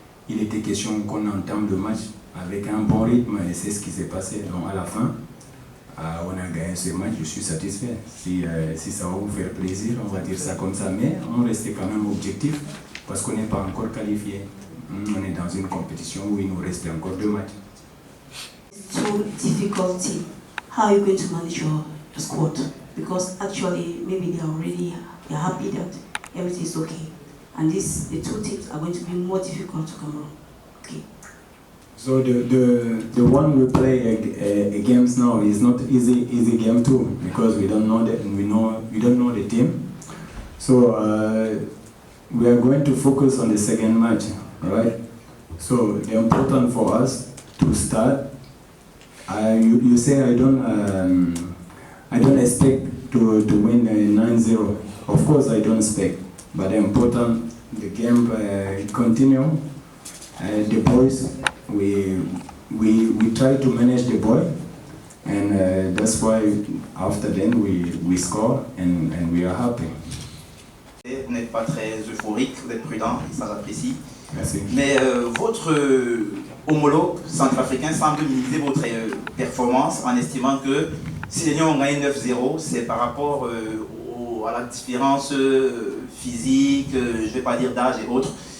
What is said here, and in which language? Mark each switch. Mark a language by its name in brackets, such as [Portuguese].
[French] Il était question qu'on entame le match avec un bon rythme, et c'est ce qui s'est passé. Donc à la fin, on a gagné ce match, je suis satisfait. Si ça va vous faire plaisir, on va dire ça comme ça, mais on restait quand même objectif, parce qu'on n'est pas encore qualifié. On est dans une compétition où il nous reste encore 2 matchs. [English] So difficulty. How are you going to manage your squad? Because actually, maybe they're happy that everything is okay, and the 2 teams are going to be more difficult to come around. Okay. So the one we play against now is not easy game too, because we don't know the team. So we are going to focus on the second match, right? So the important for us to start. You say I don't expect to win 9-0. Of course I don't expect, but the important the game continue. The boys, we try to manage the boy, and that's why after then we score and we are happy. [French] Vous n'êtes pas très euphorique, vous êtes prudent, et ça j'apprécie. Merci. Mais votre homologue centrafricain semble minimiser votre performance en estimant que si les Lions ont gagné 9-0, c'est par rapport à la différence physique, je ne vais pas dire d'âge et autres.